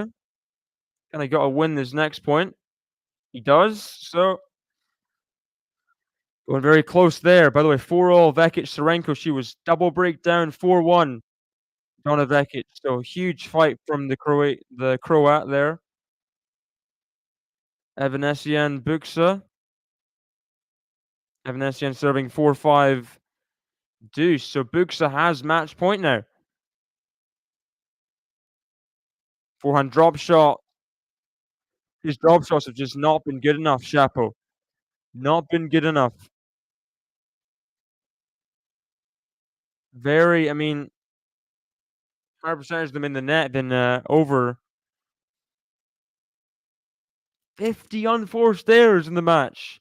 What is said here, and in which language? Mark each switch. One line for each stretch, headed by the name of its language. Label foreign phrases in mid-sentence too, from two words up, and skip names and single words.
English: Kinda gotta win this next point. He does, so going very close there. By the way, 4-all Vekic Serenko. She was double breakdown 4-1. Donna Vekic. So huge fight from the Croat there. Evanesian Buxa. Evanesian serving 4-5 deuce. So Buxa has match point now. Forehand drop shot. His drop shots have just not been good enough, Chapo. Not been good enough. I mean, higher percentage of them in the net than over 50 unforced errors in the match.